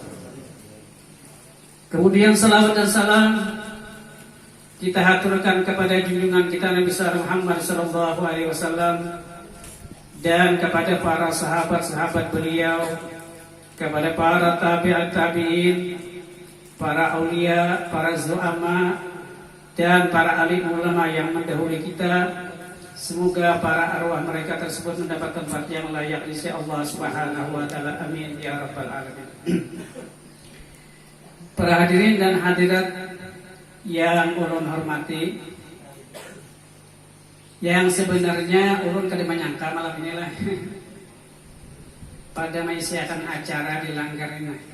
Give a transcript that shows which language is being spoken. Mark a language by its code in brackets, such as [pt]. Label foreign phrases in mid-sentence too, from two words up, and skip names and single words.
[id] Kemudian salawat dan salam kita haturkan kepada junjungan kita Nabi Muhammad [ar] sallallahu alaihi wasallam, [id] dan kepada para sahabat-sahabat beliau, kepada para tabi'in, para aulia, para zu'ama, dan para alim ulama yang mendahului kita. Semoga para arwah mereka tersebut mendapat tempat yang layak di sisi Allah [ar] Subhanahu wa taala. Amin ya rabbal alamin. [bjn] Para hadirin dan hadirat yang ulun hormati, yang sebenarnya ulun kada menyangka malam inilah pada mengisiakan acara di langgar ini.